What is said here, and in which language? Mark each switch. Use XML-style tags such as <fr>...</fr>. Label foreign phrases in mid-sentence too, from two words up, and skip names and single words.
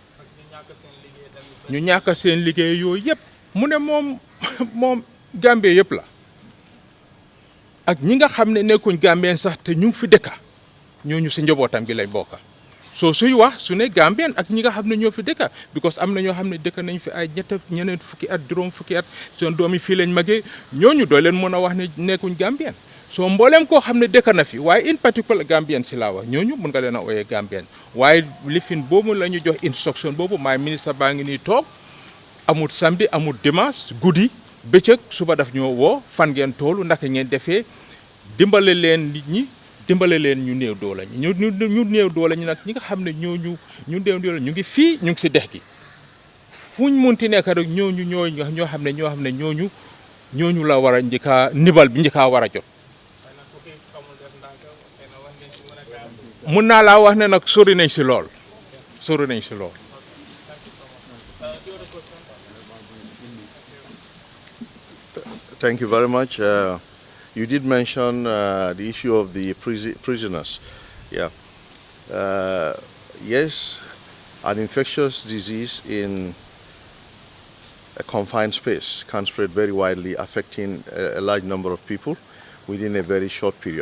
<wo>ñu ñàkk seen liggéey yooyu yëpp mu ne moom Gambie yëpp la ak ñi nga xam ne nekkuñ Gambien sax te ñu ngi fi dëkka ñooñu si njabootam gi lañ bokka soo suy wax su ne Gambien ak ñi nga xam ne ñoo fi dëkka because am na ñoo xam ne dëkk nañ fi ay ñeneen fukki at juróom fukki at seen doom yi fii lañ magee ñooñu doo leen mën a wax ne nekkuñ Gambien soo mbooleem koo xam ne dëkk na fi waaye</wo> <en>in particular</en> <wo>Gambien si laa wax ñooñu mën nga leen a ooyee Gambien waaye lifin boobu la ñu jox instruction boobu maay ministre baa ngi nii toog amul samedi amul dimanche guddi bëccëg suba daf ñoo woo fan ngeen toolu naka ngeen defee dimbale leen nit ñi dimbale leen ñu néew doole ñu néew doole ñu nag ñi nga xam ne ñu néew doole ñu ngi fii ñu ngi si dex gi fuñ munti nekk rek ñoo xam ne ñooñu la war a njëkkaa nibal bi njëkkaa war a jot mun naa laa wax ne nag sori nañ si lool</wo> <en>Thank you very much. You did mention the issue of the prisoners. Yeah. Yes, an infectious disease in a confined space can spread very widely, affecting a large number of people within a very short period.</en>